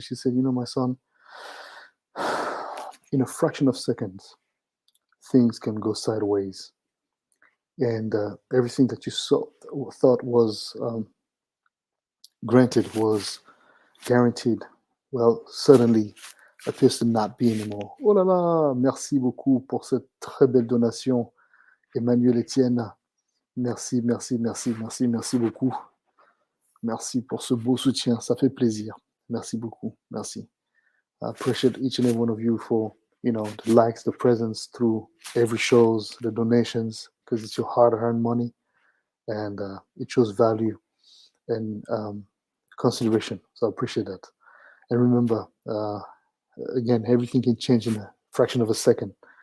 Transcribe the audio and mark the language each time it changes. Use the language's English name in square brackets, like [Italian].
[English] She said, my son, in a fraction of seconds, things can go sideways. And everything that you thought was granted, was guaranteed, well, suddenly appears to not be anymore. [French] Oh là là, merci beaucoup pour cette très belle donation, Emmanuel Etienne. Merci, merci, merci, merci, merci beaucoup. Merci pour ce beau soutien, ça fait plaisir. Merci beaucoup, merci. [English] I appreciate each and every one of you for, the likes, the presence through every shows, the donations, because it's your hard-earned money, and it shows value and consideration. So I appreciate that. And remember, again, everything can change in a fraction of a second.